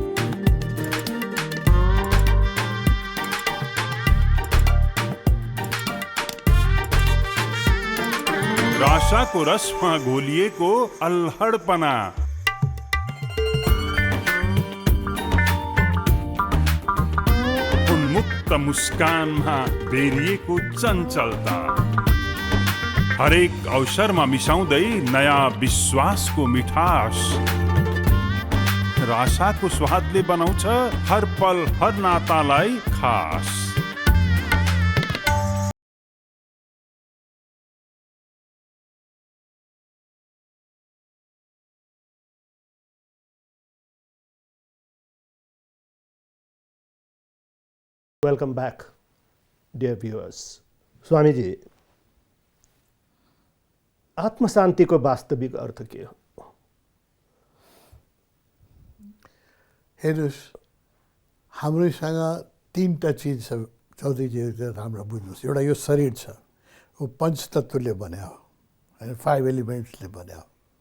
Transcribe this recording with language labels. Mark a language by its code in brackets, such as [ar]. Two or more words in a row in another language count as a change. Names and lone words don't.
[ne] राशाको रसमा घोलिएको अल्हडपना, उन्मुक्त मुस्कानमा बेरिएको चञ्चलता, हरेक अवसरमा मिसाउँदै नयाँ विश्वासको मिठास, राशाको स्वादले बनाउँछ हर पल हर नातालाई खास। [en] Welcome back, dear viewers. [ne] स्वामी जी, आत्मशान्तिको वास्तविक अर्थ के हो? हेर्नुहोस्, हाम्रोसँग तीनटा चिज छ चौधरीजी, राम्रो बुझ्नुहोस्। एउटा यो शरीर छ, वो पञ्चतत्त्वले बन्या हो होइन, 5 एलिमेन्ट्सले बन्या हो।